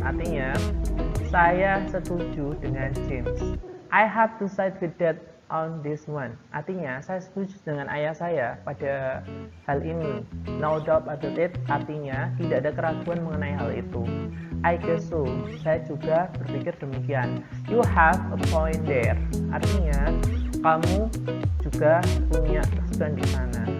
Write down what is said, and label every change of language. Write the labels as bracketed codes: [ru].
[id] Artinya saya setuju dengan James. [en] I have to side with that on this one. [id] Artinya saya setuju dengan ayah saya pada hal ini. [en] No doubt about it. [id] Artinya tidak ada keraguan mengenai hal itu. [en] I guess so. [id] Saya juga berpikir demikian. [en] You have a point there. [id] Artinya kamu juga punya kesukaan di sana.